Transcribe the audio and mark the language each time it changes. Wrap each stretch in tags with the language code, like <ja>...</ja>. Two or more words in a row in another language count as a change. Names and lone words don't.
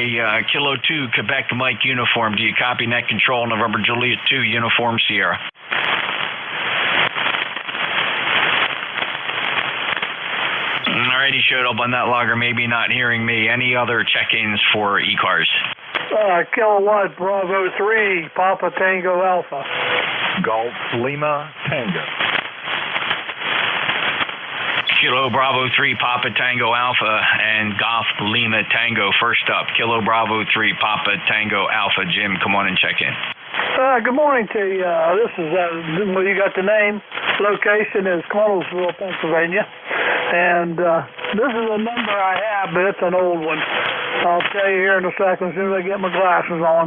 <en>Kilo 2, Quebec Mike Uniform. Do you copy net control? November Juliet 2, Uniform Sierra. Alrighty, showed up on that logger. Maybe not hearing me. Any other check-ins for ECARS? Kilo 1, Bravo 3, Papa Tango Alpha. Golf Lima Tango. Kilo Bravo 3, Papa Tango Alpha, and Golf Lima Tango. First up, Kilo Bravo 3, Papa Tango Alpha. Jim, come on and check in. Good morning to you. This is, well, you got the name. Location is Connellsville, Pennsylvania. And this is a number I have, but it's an old one. I'll tell you here in a second as soon as I get my glasses on.</en>